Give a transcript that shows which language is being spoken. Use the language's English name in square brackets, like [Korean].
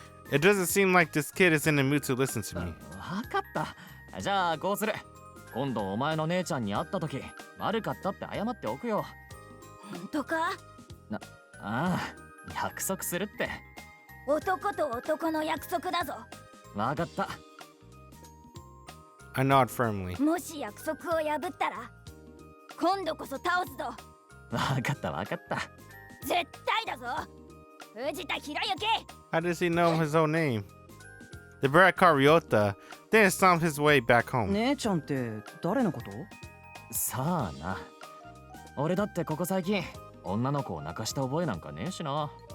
[English] It doesn't seem like this kid is in the mood to listen to me. [Japanese] わかった。じゃあこうする。今度お前の姉ちゃんに会った時悪かったって謝っておくよ。本当か？ああ、約束するって。男と男の約束だぞ。わかった。 [English] I nod firmly. [Japanese] もし約束を破ったら今度こそ倒すぞ。わかったわかった。絶対だぞ、藤田博之。 [English] How does he know his own name? The brat caught Ryota, then stomped his way back home. [Japanese] 姉ちゃんって誰のこと？さあな。俺だってここ最近女の子を泣かした覚えなんかねえしな。